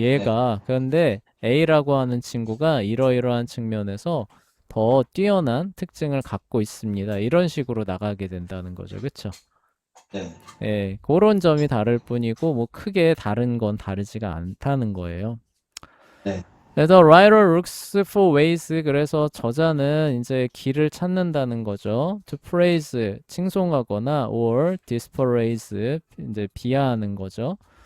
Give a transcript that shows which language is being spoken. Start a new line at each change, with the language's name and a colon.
Korean: 얘가 그런데 A라고 하는 친구가 이러이러한 측면에서 더 뛰어난 특징을 갖고 있습니다. 이런 식으로 나가게 된다는 거죠. 그쵸? 네. 예, 그런 점이 다를 뿐이고 뭐 크게 다른 건 다르지가 않다는 거예요. 네.
English: The writer looks for ways.
Korean: 그래서 저자는 이제 길을 찾는다는 거죠.
English: To praise,
Korean: 칭송하거나
English: or dispraise,
Korean: 이제 비하하는 거죠.